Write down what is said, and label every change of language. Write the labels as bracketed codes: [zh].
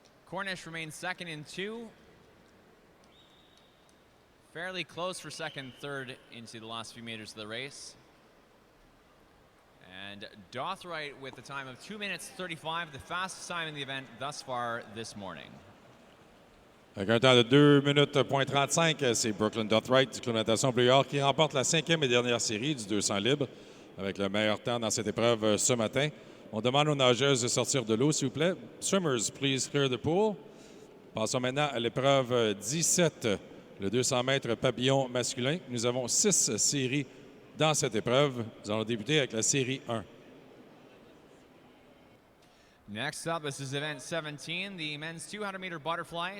[en] Cornish remains second in 2. Fairly close for second, third into the last few meters of the race. And Dothright with the time of 2:35, the fastest time in the event thus far this morning. [fr] Avec un temps de 2:35, c'est Brooklyn Dothright du club de natation bleu et or qui remporte la cinquième et dernière série du 200 libres avec le meilleur temps dans cette épreuve ce matin. On demande aux nageuses de sortir de l'eau, s'il vous plaît. [en] Swimmers, please clear the pool. [fr] Passons maintenant à l'épreuve 17, le 200 mètres papillon masculin. Nous avons 6 séries dans cette épreuve. Nous allons débuter avec la série 1. [en] Next up, this is event 17, the men's 200-meter butterfly.